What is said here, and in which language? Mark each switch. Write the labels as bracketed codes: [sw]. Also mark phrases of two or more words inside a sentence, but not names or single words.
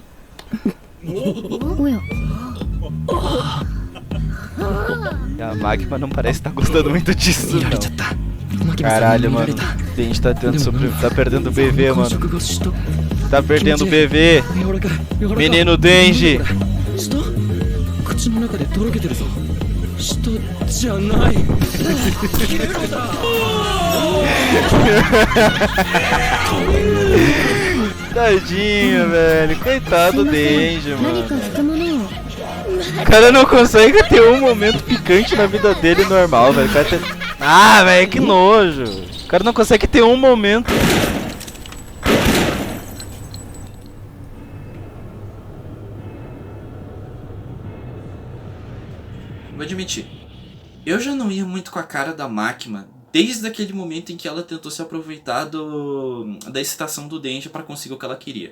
[ja] おや。 [pt] E a Magma não parece estar gostando muito disso, não. Caralho, mano. Denji tá perdendo o BV, mano. Tá perdendo o BV. Menino Denji. [ja] 口の中でとろけてるぞ。舌じゃない。 [pt] Tadinho, velho. Coitado do Denji, [ja] 何 [pt] mano. [ja] か拭くものを。 [pt] O cara não consegue ter um momento picante na vida dele normal, velho. O cara tem... Ah, velho, que nojo. O cara não consegue ter um momento. Vou admitir, eu já não ia muito com a cara da Makima desde aquele momento em que ela tentou se aproveitar da excitação do Denji para conseguir o que ela queria.